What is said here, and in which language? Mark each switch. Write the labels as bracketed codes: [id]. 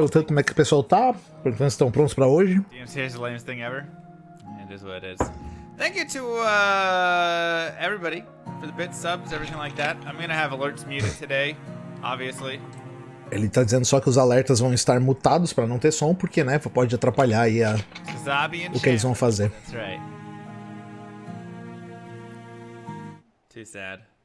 [pt] Perguntando como é que o pessoal tá, perguntando se estão prontos pra hoje. [en] DMCA is the lamest thing ever. It is what it is. Thank you to everybody for the bit subs, everything like that. I'm gonna have alerts muted today, obviously. [pt] Ele tá dizendo só que os alertas vão estar mutados pra não ter som, porque, né, pode atrapalhar aí o que eles vão fazer. [en] That's right. Too sad.